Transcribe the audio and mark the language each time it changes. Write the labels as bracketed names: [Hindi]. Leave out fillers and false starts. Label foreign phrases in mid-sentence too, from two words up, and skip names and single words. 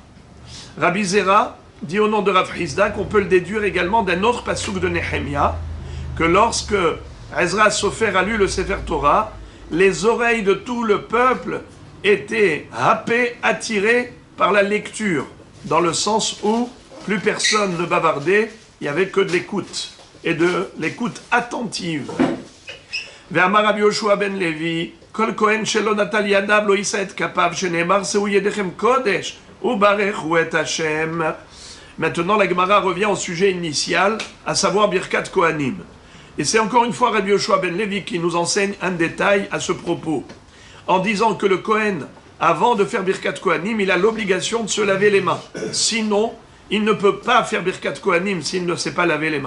[French] Rabbi Zera dit au nom de Rav Hizda qu'on peut le déduire également d'un autre passouk de Nehemia, que lorsque Ezra Sofer a lu le [Hebrew] ספר תורה, [French] les oreilles de tout le peuple étaient happées, attirées par la lecture, dans le sens où plus personne ne bavardait, il n'y avait que de l'écoute, et de l'écoute attentive. [Hebrew] ואמר רבי יהושע בן לוי, כל כהן שלא נטל ידיו לא ישא את כפיו, שנאמר שאו ידכם קדש, וברכו את השם. [French] Maintenant, la Gemara revient au sujet initial, à savoir [Hebrew] ברכת כהנים. [French] Et c'est encore une fois Rabbi Yoshua ben Levi qui nous enseigne un détail à ce propos, en disant que le Kohen, avant de faire [Hebrew] ברכת כהנים, [French] il a l'obligation de se laver les mains. Sinon, il ne peut pas faire [Hebrew] ברכת כהנים [French] s'il ne sait pas laver les mains.